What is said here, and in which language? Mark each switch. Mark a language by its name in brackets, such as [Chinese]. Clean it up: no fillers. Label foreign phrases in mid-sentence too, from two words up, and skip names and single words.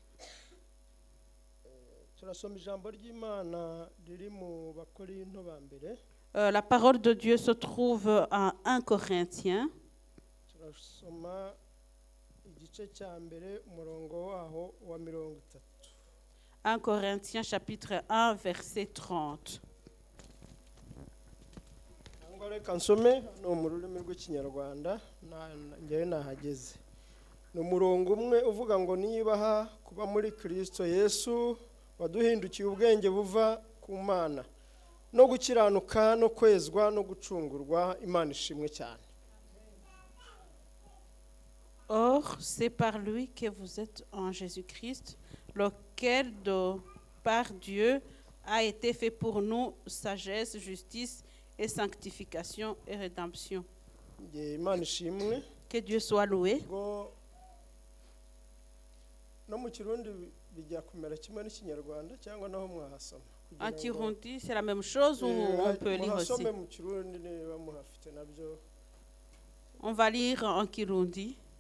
[French] La parole de Dieu se trouve en 1 Corinthiens. 1 Corinthiens chapitre 1 verset 30. [Kinyarwanda] Reka nsome no mu rurimi rw'ikinyarwanda njyewe nahageze. Ni umurongo umwe uvuga ngo nibaha kuba muri Kristo Yesu waduhindukiye ubwenge buva ku Mana no gukiranuka no kwezwa no gucungurwa. Imana ishimwe cyane. [French] Or, c'est par lui que vous êtes en Jésus-Christ, lequel par Dieu a été fait pour nous sagesse, justice et sanctification et rédemption. [Kinyarwanda] Imana ishimwe. [French] Que Dieu soit loué. [Kinyarwanda] No mu Kirundi bijya kumera kimwe n'ikinyarwanda cyangwa naho mwahasoma. [French] En Kirundi, c'est la même chose ou on peut lire aussi? On va lire en Kirundi.